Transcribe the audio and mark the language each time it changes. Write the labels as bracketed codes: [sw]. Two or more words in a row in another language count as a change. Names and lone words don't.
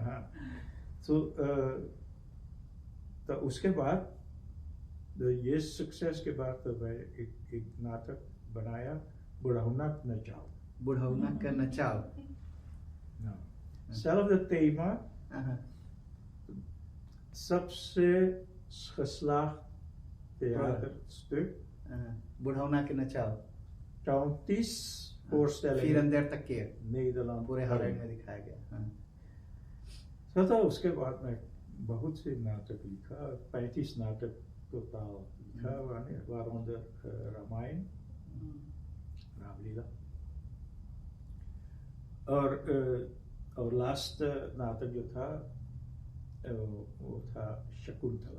[hns] हाँ, तो उसके बाद ये सक्सेस के बाद तो मैं एक नाटक बनाया, बुढ़ौना नचाओ। बुढ़ौना का नचाओ। [nl] Zelfde thema, [hns] हाँ, सबसे [nl] geslaagd theaterstuk. [hns] हाँ, बुढ़ौना के नचाओ 30 फिर voorstellingen अंदर तक के Nederland. पूरे हालैंड में दिखाया गया। हाँ। तो उसके बाद मैं बहुत से नाटक लिखा, 35 नाटक totaal लिखा, waaronder रामायण, रामलीला और लास्ट नाटक जो था वो था शकुंतला।